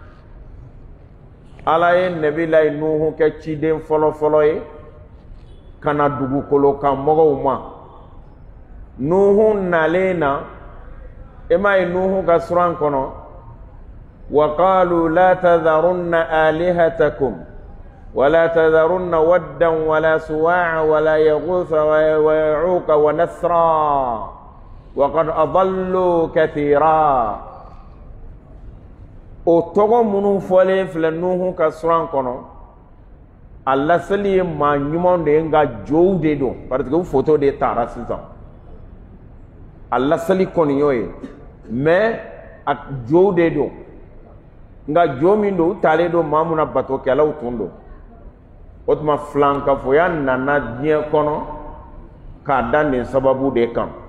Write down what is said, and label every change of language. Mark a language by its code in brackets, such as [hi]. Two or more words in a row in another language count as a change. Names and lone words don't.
[bm] ala ye nabilayi nuhu kɛ ciden fɔlɔfɔlɔ ye ka na dugukolo kan mɔgɔw ma nuhu nalen na e m'a ye nuhu ka suran kɔnɔ [ar] وقالوا لا تذرن آلهتكم ولا تذرن ودا ولا سواعا ولا يغوث ويعوق ونسرا وقد أضلوا كثيرا [bm] o tɔgɔ minnu fɔlen filɛ nuhu ka suran kɔnɔ a laseli ye maa ɲumanw de ye nka jow de don [fr] parce que [bm] u foto de taara sisan a laseli kɔni y'o ye mais a jow de don nka jo min don u taalen don maa mun na batokɛlaw tun don o tuma filankafoya nana diɲɛ kɔnɔ k'a da nin sababu de kan